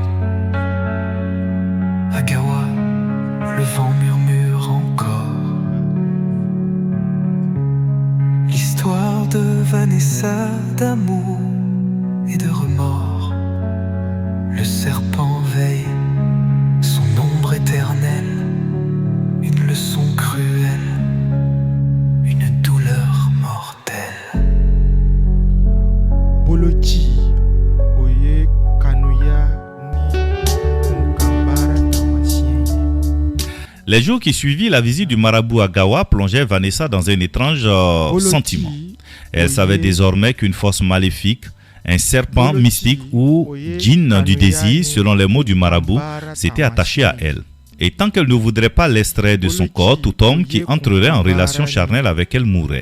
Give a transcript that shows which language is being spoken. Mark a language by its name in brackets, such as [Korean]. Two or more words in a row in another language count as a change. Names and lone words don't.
[French] À Gawa, le vent murmure encore l'histoire de Vanessa, d'amour et de remords. Le serpent veille, son ombre éternelle, une leçon cruelle, une douleur mortelle. Boloti oye kanuya ni kunkambara tamasien. Les jours qui suivirent la visite du marabout à Gawa plongeaient Vanessa dans un étrange sentiment. Elle savait désormais qu'une force maléfique, un serpent mystique ou djinn du désir, selon les mots du marabout, s'était attaché à elle. Et tant qu'elle ne voudrait pas l'extraire de son corps, tout homme qui entrerait en relation charnelle avec elle mourrait.